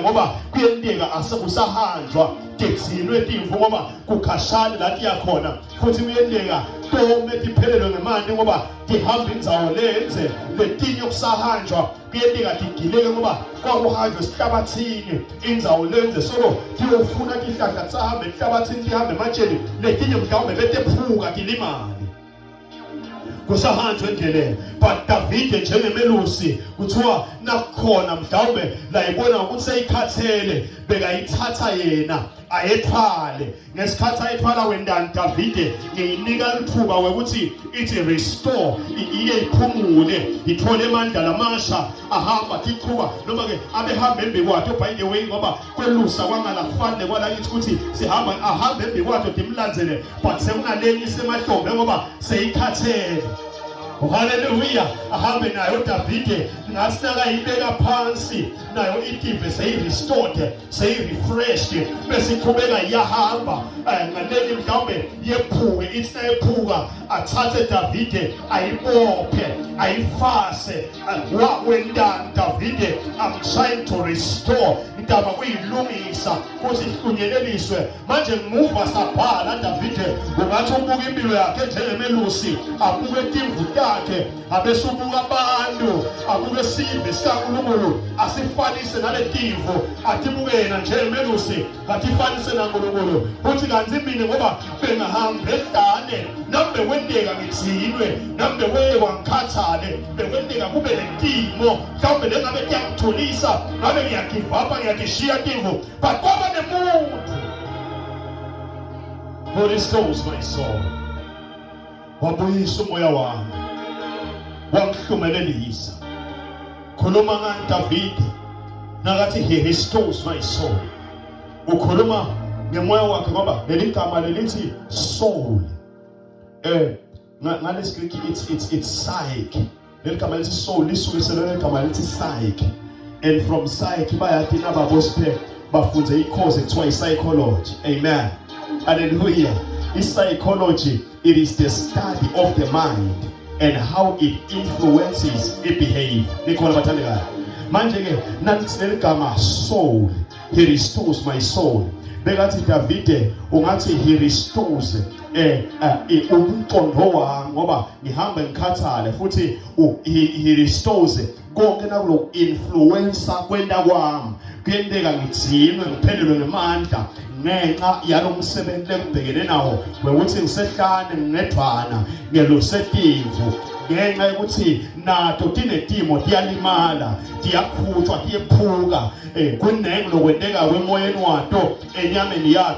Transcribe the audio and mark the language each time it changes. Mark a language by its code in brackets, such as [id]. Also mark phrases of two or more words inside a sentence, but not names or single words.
[ss] Ngoba kuyendeka asekusahanjwa tetsinwe timvu ngoba kukhashana lati yakhona futhi kuyendeka tome tiphelele ngemandi ngoba tihamba indzawo lenze letinye kusahanjwa kuyendeka tigileke ngoba kwakuhanjwe esihlabathini indzawo lenze solo tiyofuna tihlahla tsahambe ehlabathini tihambe ematsheni letinye mhlawumbe betephuka tilimali. kusahanjwe endleleni. But Davide njengemelusi kuthiwa nakhona mhlawumbe la ibona ukuthi seyikhathele bekayithatha yena ayethwale. Ngesikhathi ayethwala wendani Davide ngiyinika ithuba ukuthi ithi restore, iye iphumule, ithole amandla lamasha ahamba iqhuba noma ke abehamba embi kwakhe. [en] By the way, [ss] ngoba kwelusa kwangala kufanele kwalakithi ukuthi sihamba ahambe embi kwakhe dimlandzele, but sekunaleni semahlombe ngoba seyikhathele. Hallelujah. Ahambe nayo Davide ngathi nakayibeka phansi nayo itive seyi-restored, seyi-refreshed, bese iqhubeka iyahamba ngaleli mhlawumbe yephuke. Ithi nayephuka athathe Davide ayibophe ayifase. Wendani Davide, [en] I'm trying to restore, [ss] indaba kuyilungisa ukuthi ihlunyeleliswe. Manje ngimuva sabhala Davide ungathi ubuka impilo yakhe njengemelusi, abuke timvu takhe, abesubuka abantu, abuke sive sikaNkulunkulu, asifanise nale timvu, atibuke yena njengemelusi, atifanise naNkulunkulu. Uthi kanti mina ngoba bengahambe ehlane nami bekwenteka ngithinwe, nami bekwekwa ngikhathale, bekwenteka kube lentimo mhlawumbe lengabe kuyangitholisa, ngabe ngiyagive up, ngiyakishiya timvu, but kwaba nemuntu [en] who restores my soul. [ss] Wabuyisa umoya wami, wangihlumelelisa. Khuluma ngani Davide nakathi [en] he restores my soul. [ss] Ukhuluma ngemoya wakhe ngoba leli gama lelithi soul, ngalesi Greek [en] it's psyche. [ss] Leli gama lithi soul lisukiselwe leli gama lithi psyche, and from psyche bayathi nababosiphe bafunze i-course ekuthiwa psychology. Amen. Hallelujah. [en] Psychology, it is the study of the mind and how it influences its behavior. [ss] Nikhona bathandekayo. Manje ke nanti leli gama soul, [en] he restores my soul. [ss] Bekathi Davide ungathi [en] he restores [ss] umqondo wami ngoba ngihamba ngikhathale, futhi [en] he restores [ss] konke nakulo influencer kwenda kwami, kuyenteka ngithinwe ngiphelelwe ngamandla ngenxa yalomsebenzi engibhekene nawo, ukuthi ngisehlane nginedwana ngelusetimvu, ngenxa yokuthi nato tinetimo tiyalimala, tiyakhutshwa, tiyephuka, kunenge lokwenteka kwemoyeni wato enyameni yato.